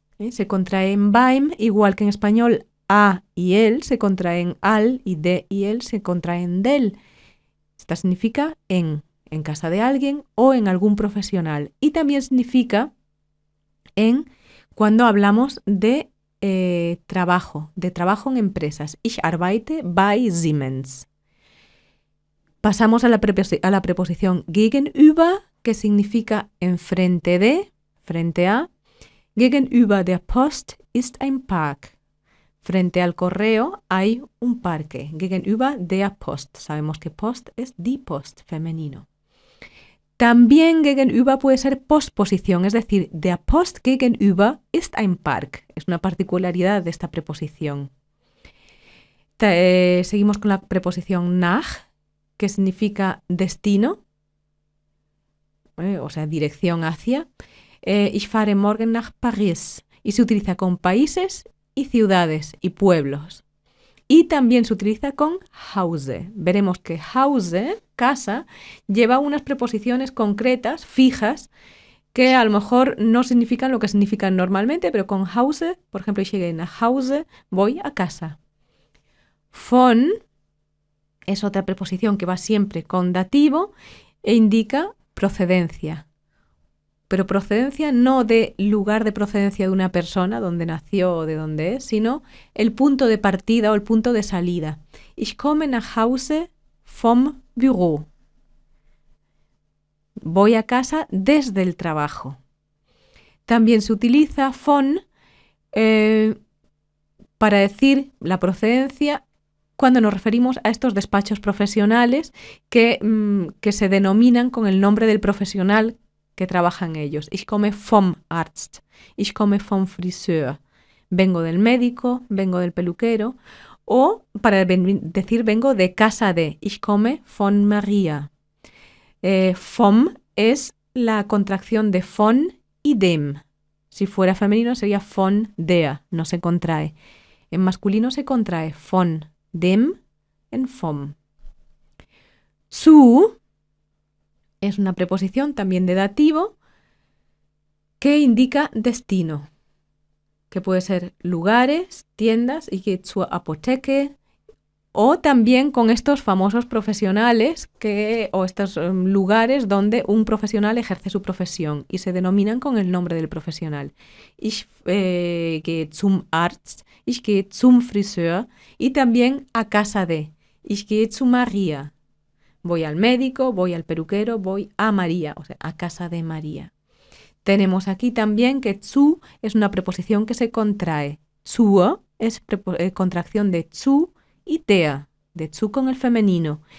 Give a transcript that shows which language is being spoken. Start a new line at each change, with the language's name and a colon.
Spanish: Se contrae en beim, igual que en español a y el se contraen al y de y el se contraen del. Esta significa en casa de alguien o en algún profesional. Y también significa en cuando hablamos de trabajo en empresas.
German: Ich arbeite bei Siemens.
Spanish: Pasamos a la preposición gegenüber, que significa enfrente de, frente a.
German: Gegenüber der Post ist ein Park.
Spanish: Frente al correo hay un parque.
German: Gegenüber der Post.
Spanish: Sabemos que Post es die Post, femenino. También gegenüber puede ser posposición, es decir,
German: der Post gegenüber ist ein Park.
Spanish: Es una particularidad de esta preposición. Seguimos con la preposición nach, que significa destino, o sea, dirección hacia.
German: Ich fahre morgen nach Paris.
Spanish: Y se utiliza con países y ciudades y pueblos. Y también se utiliza con Hause. Veremos que Hause, casa, lleva unas preposiciones concretas, fijas, que a lo mejor no significan lo que significan normalmente, pero con Hause, por ejemplo,
German: ich gehe nach Hause,
Spanish: voy a casa. Von es otra preposición que va siempre con dativo e indica procedencia. Pero procedencia no de lugar de procedencia de una persona, donde nació o de dónde es, sino el punto de partida o el punto de salida.
German: Ich komme nach Hause vom Büro.
Spanish: Voy a casa desde el trabajo. También se utiliza von para decir la procedencia cuando nos referimos a estos despachos profesionales que se denominan con el nombre del profesional que trabaja en ellos.
German: Ich komme vom Arzt, ich komme vom Friseur.
Spanish: Vengo del médico, vengo del peluquero. O para decir vengo de casa de,
German: ich komme von Maria.
Spanish: Vom es la contracción de von y dem. Si fuera femenino sería von der, no se contrae. En masculino se contrae von dem en vom. Zu es una preposición también de dativo que indica destino, que puede ser lugares, tiendas,
German: ich gehe zur Apotheke,
Spanish: o también con estos famosos profesionales o estos lugares donde un profesional ejerce su profesión y se denominan con el nombre del profesional.
German: Ich gehe zum Arzt, ich gehe zum Friseur
Spanish: y también a casa de.
German: Ich gehe zu Maria.
Spanish: Voy al médico, voy al peluquero, voy a María, o sea, a casa de María. Tenemos aquí también que zu es una preposición que se contrae. Zur es contracción de zu y der, de zu con el femenino.